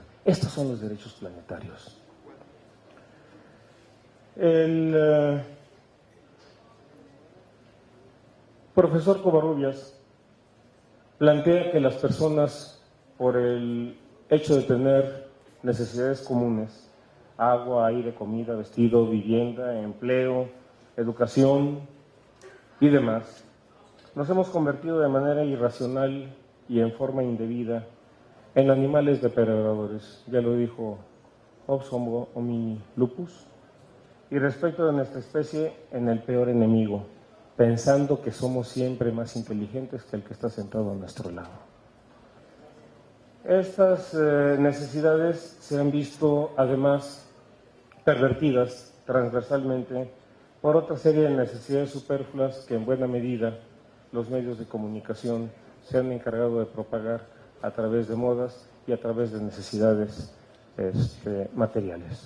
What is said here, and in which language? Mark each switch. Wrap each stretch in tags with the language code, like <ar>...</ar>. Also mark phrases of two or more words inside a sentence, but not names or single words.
<es>Estos son los derechos planetarios. El profesor Covarrubias plantea que las personas, por el hecho de tener necesidades comunes, agua, aire, comida, vestido, vivienda, empleo, educación y demás, nos hemos convertido de manera irracional y en forma indebida en animales depredadores, ya lo dijo Hobbes</es> <la>homini lupus,</la> <es>y respecto de nuestra especie en el peor enemigo, pensando que somos siempre más inteligentes que el que está sentado a nuestro lado. Estas necesidades se han visto además pervertidas transversalmente por otra serie de necesidades superfluas que en buena medida los medios de comunicación se han encargado de propagar a través de modas y a través de necesidades materiales.</es>